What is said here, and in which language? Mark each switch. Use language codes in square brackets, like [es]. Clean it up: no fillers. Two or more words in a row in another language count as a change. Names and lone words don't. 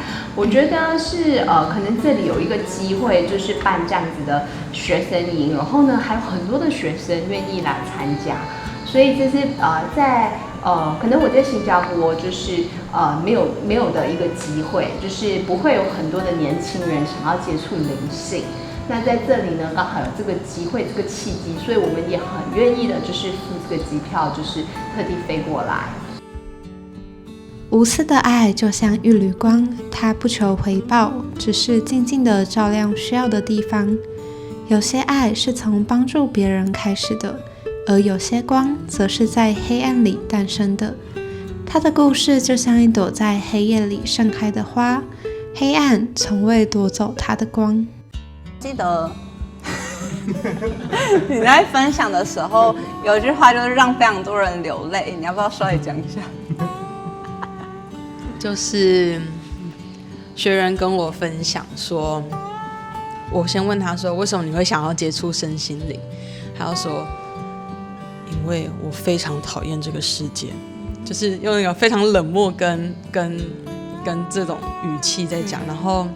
[zh] 我覺得是可能這裡有一個機會，就是辦這樣子的學生營，然後呢還有很多的學生願意來參加，所以這是在可能我在新加坡就是沒有的一個機會，就是不會有很多的年輕人想要接觸靈性。那在這裡呢，剛好有這個機會、這個契機，所以我們也很願意的，就是付這個機票，就是特地飛過來。無私的愛就像一縷光，它不求回報，只是靜靜的照亮需要的地方。有些愛是從幫助別人開始的，而有些光則是在黑暗裡誕生的。它的故事就像一朵在黑夜裡盛開的花，黑暗從未奪走它的光。記得你在分享的時候有一句話就是讓非常多人流淚，你要不要稍微講一下？就是學員跟我分享說，我先問他說為什麼你會想要接觸身心靈，他就說因為我非常討厭這個世界，就是用一個非常冷漠跟這種語氣在講，然後